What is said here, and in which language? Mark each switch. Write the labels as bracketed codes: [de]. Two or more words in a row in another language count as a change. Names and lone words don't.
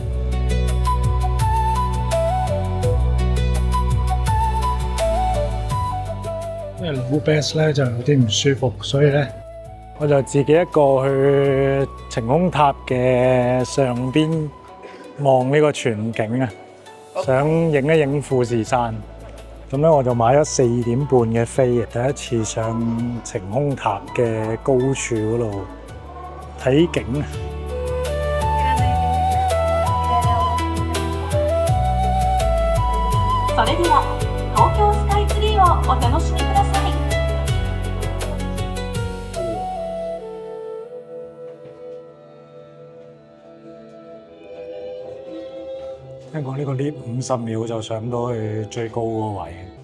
[yue] 因為老 Best 咧就有啲唔舒服，所以咧我就自己一個去晴空塔嘅上邊望呢個全景啊。想影一影富士山。咁咧我就買咗4點半嘅飛，第一次上晴空塔嘅高處嗰度睇景。 [ja] それでは東京スカイツリーをお楽しみください。 [yue] 聽講呢個 lift 50秒就上到去最高嗰個位。